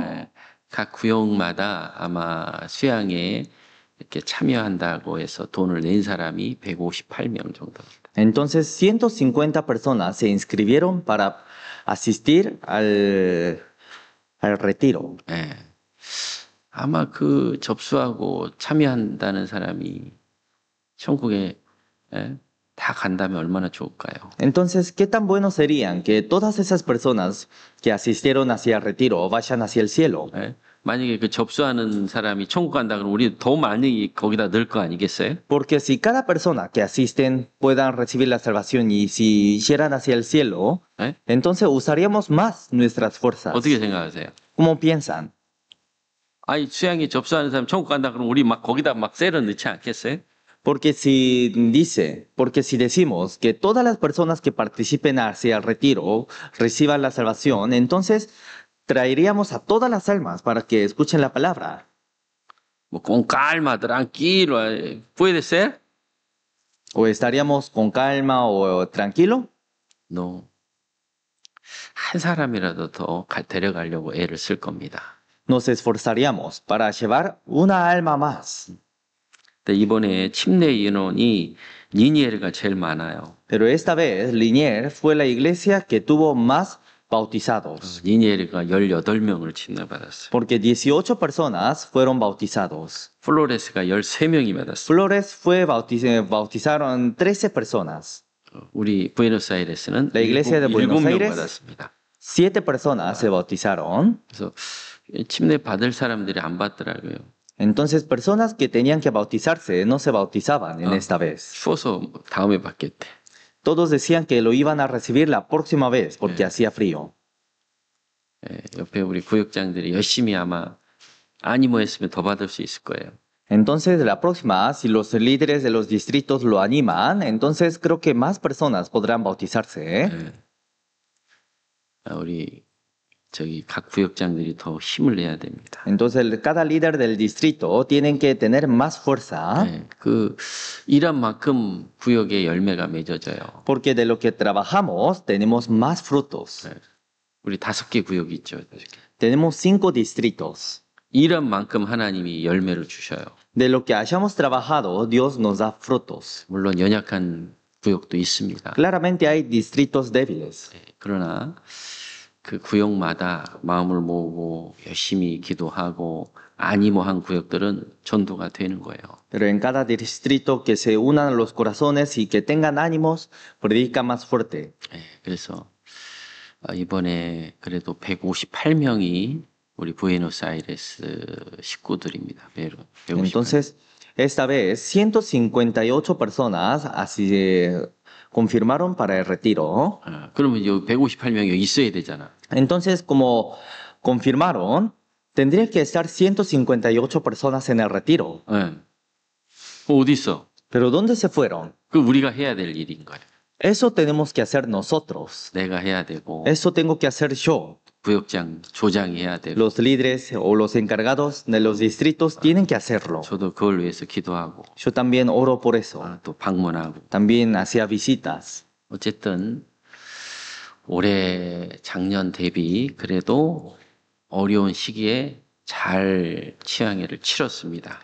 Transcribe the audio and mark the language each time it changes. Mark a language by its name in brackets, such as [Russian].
[Korean] 예, 각 구역마다 아마 수양에 이렇게 참여한다고 해서 돈을 낸 사람이 158명 정도입니다. [Spanish] Entonces, 150 personas se inscribieron para asistir al retiro. [Korean] 예. 아마 그 접수하고 참여한다는 사람이 천국에 다 간다면 얼마나 좋을까요? [Spanish] Entonces, ¿qué tan bueno serían que todas esas personas que asistieron hacia el retiro vayan hacia el cielo? [Korean] 예? 만약에 그 접수하는 사람이 천국 간다 그러면 우리 더 많이 거기다 넣을 거 아니겠어요? [Spanish] Porque si cada persona que asisten puedan recibir la salvación y si hicieran hacia el cielo, [Korean] 예? [Spanish] entonces usaríamos más nuestras fuerzas. [Korean] 어떻게 생각하세요? [Spanish] ¿Cómo piensan? [Korean] 아니 수양에 접수하는 사람 천국 간다 그러면 우리 막 거기다 막 셀을 넣지 않겠어요? [Spanish] Porque si decimos que todas las personas que participen hacia el retiro reciban la salvación, entonces traeríamos a todas las almas para que escuchen la palabra. 뭐 con calma, tranquilo, puede ser? ¿O estaríamos con calma o tranquilo? No. [Korean] 한 사람이라도 더 데려가려고 애를 쓸 겁니다. [Spanish] Nos esforzaríamos para llevar una alma más. [Korean] 근데 이번에 침례 인원이 니니에르가 제일 많아요. [Spanish] Pero esta vez Liniers fue la iglesia que tuvo más bautizados, [Korean] 니니에르가 18명을 침례받았어요. [Spanish] porque 18 personas fueron bautizados. [Korean] 플로레스가 13명이 받았어요. [Spanish] Flores bautizaron 13 personas. [Korean] 우리 부에노스아이레스는 [Spanish] La iglesia de Buenos [Korean] 7명 [Spanish] Aires. [Korean] 받았습니다. [Spanish] 7 personas se bautizaron. [Korean] 그래서 침례 받을 사람들이 안 받더라고요. [Spanish] Entonces, personas que tenían que bautizarse no se bautizaban en esta vez. [Korean] 추워서 다음에 받겠대. [Spanish] Todos decían que lo iban a recibir la próxima vez porque hacía frío. [Korean] 옆에 우리 구역장들이 열심히 아마 아니모 했으면 더 받을 수 있을 거예요. [Spanish] Entonces, la próxima, si los líderes de los distritos lo animan, entonces creo que más personas podrán bautizarse. [Korean] 우리 각 구역장들이 더 힘을 내야 됩니다. [Spanish] Entonces, cada líder del distrito tienen que tener más fuerza. [Korean] 그 일한 만큼 구역의 열매가 맺어져요. [Spanish] Porque de lo que trabajamos tenemos más frutos. [Korean] 우리 5개 구역이 있죠. 5개. [Spanish] Tenemos 5 distritos. [Korean] 일한 만큼 하나님이 열매를 주셔요. [Spanish] De lo que hayamos trabajado, Dios nos da frutos. [Korean] 물론 연약한 구역도 있습니다. [Spanish] Claramente hay distritos débiles. [Korean] 그러나 그 구역마다 마음을 모으고 열심히 기도하고 아니모한 구역들은 전도가 되는 거예요. [Spanish] Pero en cada distrito que se unan los corazones y que tengan ánimos, predica más fuerte. [Korean] 그래서 이번에 그래도 158명이 우리 부에노스아이레스 식구들입니다. [Spanish] Entonces, esta vez 158 personas así confirmaron para el retiro. [Korean] 그러면 여기 158명이 여기 있어야 되잖아. [Spanish] Entonces, como confirmaron, tendría que estar 158 personas en el retiro. [Korean] 어디 있어? [Spanish] Pero ¿dónde se fueron? [Korean] 그 우리가 해야 될 일인 거예요. [Spanish] Eso tenemos que hacer nosotros. [Korean] 내가 해야 되고 [Spanish] Eso tengo que hacer yo. [Korean] 구역장, 조장이 해야 되고 [Spanish] Los líderes o los encargados de los distritos tienen que hacerlo. [Korean] 저도 그걸 위해서 기도하고 [Spanish] Yo también oro por eso. [Korean] 또 방문하고 [Spanish] También hacía visitas. [Korean] 어쨌든 올해 작년 대비 그래도 어려운 시기에 잘 취향회를 치렀습니다.